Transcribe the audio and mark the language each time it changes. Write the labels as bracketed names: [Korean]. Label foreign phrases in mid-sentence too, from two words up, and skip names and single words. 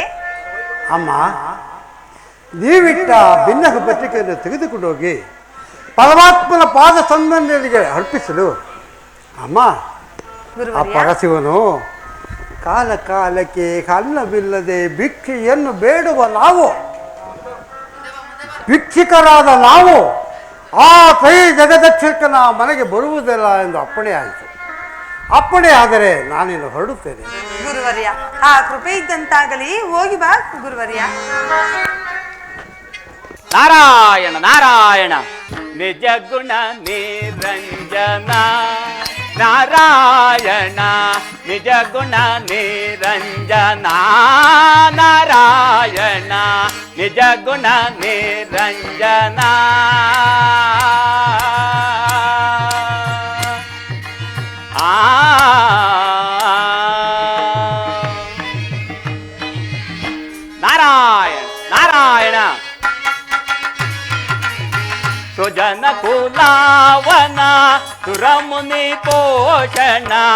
[Kannada] ಅಮ್ಮ, ನೀವಿಟ್ಟ ಭಿನ್ನಕ ಪತ್ರಿಕೆಯನ್ನು ತೆಗೆದುಕೊಂಡು ಹೋಗಿ ಪರಮಾತ್ಮನ ಪಾದ ಸಂಬಂಧಿಗಳಿಗೆ ಅರ್ಪಿಸಲು ಅಮ್ಮ ಆ ಪರಶಿವನು ಕಾಲ ಕಾಲಕ್ಕೆ ಅನ್ನವಿಲ್ಲದೆ ಭಿಕ್ಷೆಯನ್ನು ಬೇಡುವ ನಾವು, ಭಿಕ್ಷಿಕರಾದ ನಾವು ಆ ಕೈ ಜಗದಕ್ಷಕನ ಮನೆಗೆ ಬರುವುದಿಲ್ಲ ಎಂದು ಅಪ್ಪಣೆ ಆಯಿತು. ಅಪ್ಪಣೆ ಆದರೆ ನಾನಿನ್ನು ಹೊರಡುತ್ತೇನೆ. ಗುರುವರ್ಯ, ಆ ಕೃಪೆ ಇದ್ದಂತಾಗಲಿ, ಹೋಗಿ ಬಾ ಗುರುವರ್ಯ. [Sanskrit] ನಾರಾಯಣ ನಾರಾಯಣ ನಿಜ ಗುಣ ನಿರಂಜನ ನಾರಾಯಣ ನಿಜ ಗುಣ ನಿರಂಜನ ನಾರಾಯಣ ನಿಜ ಗುಣ ನಿರಂಜನ ನಾರಾಯಣ ನಾರಾಯಣ ಸುಜನ ಕುಲಾವನ ಸುರಮುನಿ ಪೋಷಣ